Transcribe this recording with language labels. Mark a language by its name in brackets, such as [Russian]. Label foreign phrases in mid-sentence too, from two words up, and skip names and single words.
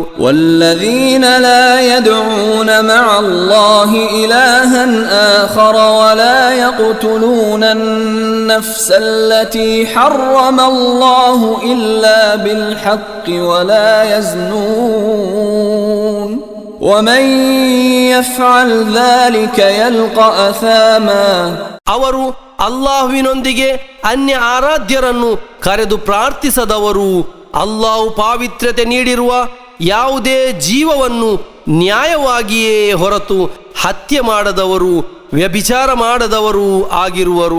[Arabic] والذين لا يدعون مع الله إلها آخر ولا يقتلون النفس التي حرم الله إلا بالحق ولا يزنون ومن يفعل ذلك يلقى أثاما. [Kannada] ಅವರು ಅಲ್ಲಾಹುವಿನೊಂದಿಗೆ ಅನ್ಯ ಆರಾಧ್ಯರನ್ನು ಕರೆದು ಪ್ರಾರ್ಥಿಸದವರು, ಅಲ್ಲಾಹು ಪಾವಿತ್ರ್ಯತೆ ನೀಡಿರುವ ಯಾವುದೇ ಜೀವವನ್ನು ನ್ಯಾಯವಾಗಿಯೇ ಹೊರತು ಹತ್ಯೆ ಮಾಡದವರು, ವ್ಯಭಿಚಾರ ಮಾಡದವರು ಆಗಿರುವರು.